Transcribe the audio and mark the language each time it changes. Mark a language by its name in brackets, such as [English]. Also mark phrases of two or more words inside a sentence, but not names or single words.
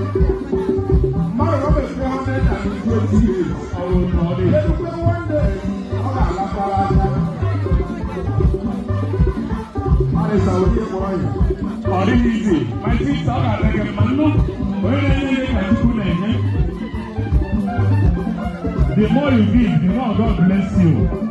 [Igbo] Mmadụ ọ bụ [English] three hundred and twenty years old? [Igbo] Ọ bụ na ọ dị. Elekwe [English] one day, [Igbo] ọ ga-alakwara aka. Marisa, onye kpọrọ ya? Ọ dịghị easy. [English] My sister, [Igbo] ọ ga-adị gị mma. Nnụ, onye na-enye ihe ka Chukwu na-enye. [English] The more you give, the more God bless you.